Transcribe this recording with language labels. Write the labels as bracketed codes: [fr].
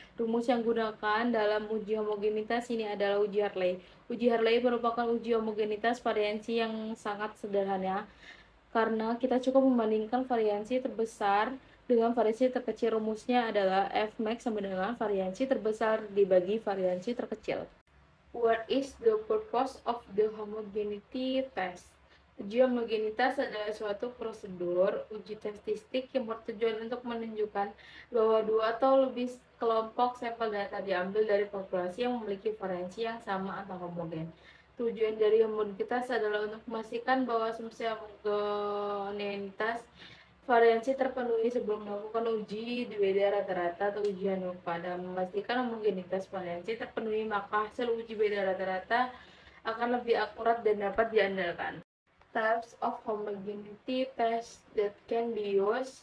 [id] Rumus yang digunakan dalam uji homogenitas ini adalah uji Hartley. Uji Hartley merupakan uji homogenitas variansi yang sangat sederhana, karena kita cukup membandingkan variansi terbesar dengan variansi terkecil. Rumusnya adalah Fmax sama dengan variansi terbesar dibagi variansi terkecil. [en] What is the purpose of the homogeneity test? [id] Uji homogenitas adalah suatu prosedur uji statistik yang bertujuan untuk menunjukkan bahwa dua atau lebih kelompok sampel data diambil dari populasi yang memiliki variansi yang sama atau homogen. Tujuan dari homogenitas adalah untuk memastikan bahwa asumsi homogenitas variansi terpenuhi sebelum melakukan uji beda rata-rata atau uji ANOVA. Dan memastikan homogenitas variansi terpenuhi, maka hasil uji beda rata-rata akan lebih akurat dan dapat diandalkan. [en] Types of homogeneity test that can be used.